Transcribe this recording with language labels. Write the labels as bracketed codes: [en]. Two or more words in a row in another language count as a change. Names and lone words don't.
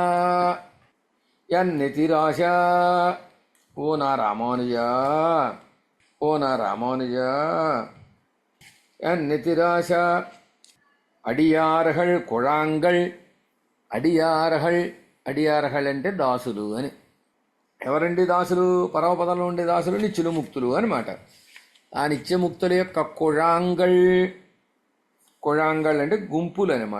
[ta] ஓ నా రామానుజా என் நிதிராசா அடியார்கள் குழாங்கள் அடியார்கள் [te] అంటే దాసులు అని. ఎవరండి దాసులు? పరమపదంలో ఉండే దాసులు నిత్యులు ముక్తులు అనమాట. ఆ నిత్యముక్తుల యొక్క కొళాంగళ్ అంటే గుంపులు అనమాట.